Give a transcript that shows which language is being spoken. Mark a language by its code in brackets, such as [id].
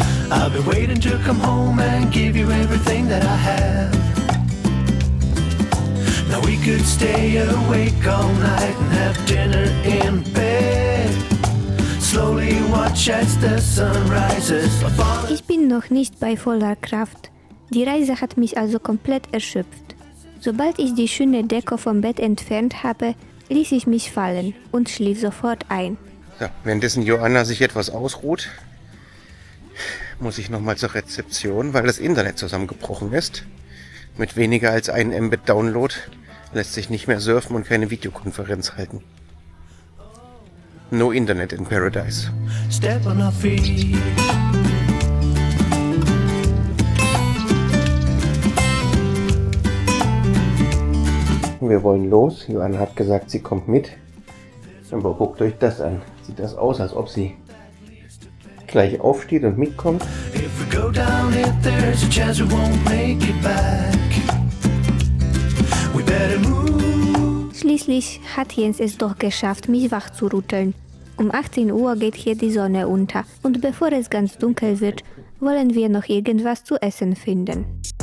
[en] I've been waiting to come home and give you everything that I have. Now we could stay awake all night and have dinner in bed. Slowly watch as the sun rises. [de] Ich bin noch nicht bei voller Kraft. Die Reise hat mich also komplett erschöpft. Sobald ich die schöne Deko vom Bett entfernt habe, ließ ich mich fallen und schlief sofort ein. So, währenddessen Joanna sich etwas ausruht, muss ich nochmal zur Rezeption, weil das Internet zusammengebrochen ist. Mit weniger als 1 Mbit Download lässt sich nicht mehr surfen und keine Videokonferenz halten. [en] No Internet in Paradise. Step on our feet. [de] Wir wollen los. Joanna hat gesagt, sie kommt mit. Aber guckt euch das an. Sieht das aus, als ob sie gleich aufsteht und mitkommt. [en] If we go down it, there's a chance we won't make it back. We better move. [de] Schließlich hat Jens es doch geschafft, mich wach zu rütteln. Um 18 Uhr geht hier die Sonne unter und bevor es ganz dunkel wird, wollen wir noch irgendwas zu essen finden.